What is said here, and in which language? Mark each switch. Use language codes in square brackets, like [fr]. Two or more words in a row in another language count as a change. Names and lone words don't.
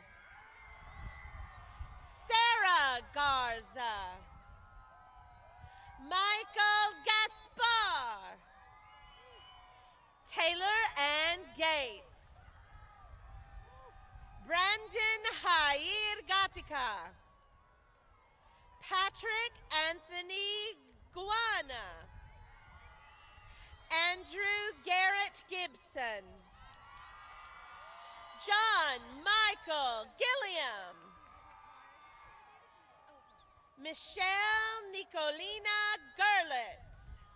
[en] Sarah Garza, Michael Gaspar, Taylor Ann Gates, Brandon Jair Gatica, Patrick Anthony Guana, Andrew Garrett Gibson, John Michael Gilliam, Michelle Nicolina Gerlitz,